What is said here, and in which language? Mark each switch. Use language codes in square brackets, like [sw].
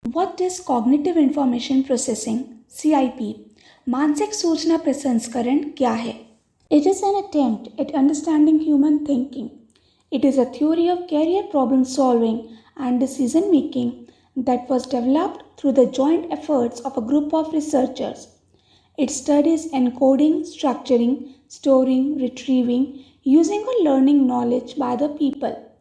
[en] What is cognitive information processing (CIP)? [hi] मानसिक सूचना प्रसंस्करण क्या है? [en] It is an attempt at understanding human thinking. It is a theory of career problem solving and decision making that was developed through the joint efforts of a group of researchers. It studies encoding, structuring, storing, retrieving, using or learning knowledge by the people.